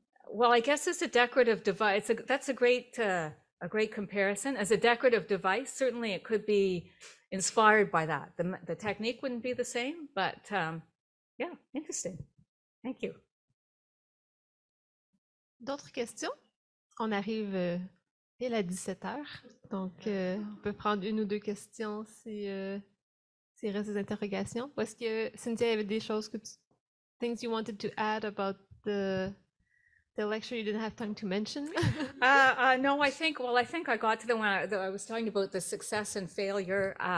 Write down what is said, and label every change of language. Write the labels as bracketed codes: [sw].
[en] Well, I guess as a decorative device, that's a great comparison. As a decorative device, certainly it could be inspired by that. The technique wouldn't be the same, but yeah, interesting. Thank you. [fr] D'autres questions? On arrive pile à 17h, donc on peut prendre une ou deux questions s'il reste des interrogations. Ou est-ce que Cynthia, il y avait des choses [en] things you wanted to add about the lecture you didn't have time to mention? No, I think I got to the one that I was talking about, the success and failure.